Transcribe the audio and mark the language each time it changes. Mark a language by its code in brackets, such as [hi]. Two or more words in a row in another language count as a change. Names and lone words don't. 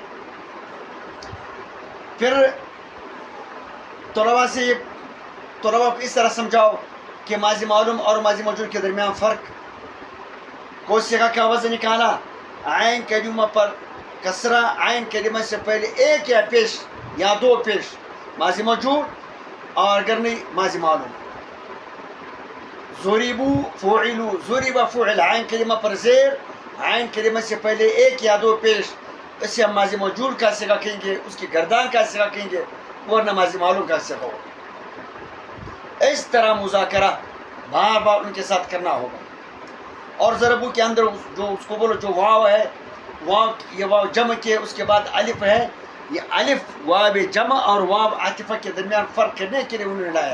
[ur] پھر طلباء کو اس طرح سمجھاؤ کہ ماضی معلوم اور ماضی مجہول کے درمیان فرق. کوئی صیغہ کا وزن نکالا، عین کلمہ پر کسرہ، عین کلمہ سے پہلے ایک یا پیش یا 2 پیش، ماضی مجہول، اور اگر نہیں ماضی معلوم. [ar] ضریبو فعلو، ضریب فعل، [ur] عین کلمہ پر زیر، عین کلمہ سے پہلے ایک یا 2 پیش، اسے ہم ماضی مجہول کا صیغہ کہیں گے، اس کی گردان کا صیغہ کہیں گے، ورنہ ماضی معلوم کا صیغہ ہوگا. اس طرح مذاکرہ بار بار ان کے ساتھ کرنا ہوگا. اور ضربو کے اندر جو اس کو بولو جو واو ہے، یہ واو جمع کے اس کے بعد الف ہے، یہ الف واو جمع اور واو عاطفہ کے درمیان فرق کرنے کے لیے انہوں نے لایا ہے.